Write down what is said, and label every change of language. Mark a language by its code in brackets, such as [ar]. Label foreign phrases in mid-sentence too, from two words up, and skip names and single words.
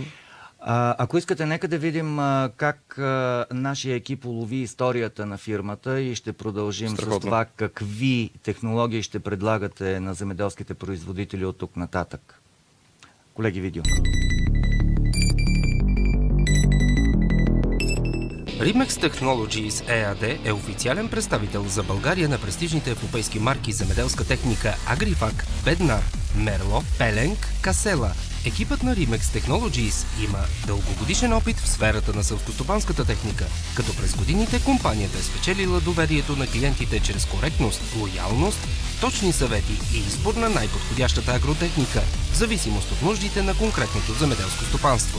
[bg] Ако искате, нека да видим как нашия екип улови историята на фирмата и ще продължим с това какви технологии ще предлагате на земеделските производители от тук нататък. Колеги, видео. Rimex Technologies EAD е официален представител за България на престижните европейски марки земеделска техника Agrifac, Bednar, Merlo, Pellenc, Casella. Екипът на Rimex Technologies има дългогодишен опит в сферата на селскостопанската техника, като през годините компанията е спечелила доверието на клиентите чрез коректност, лоялност, точни съвети и избор на най-подходящата агротехника, в зависимост от нуждите на конкретното земеделско стопанство.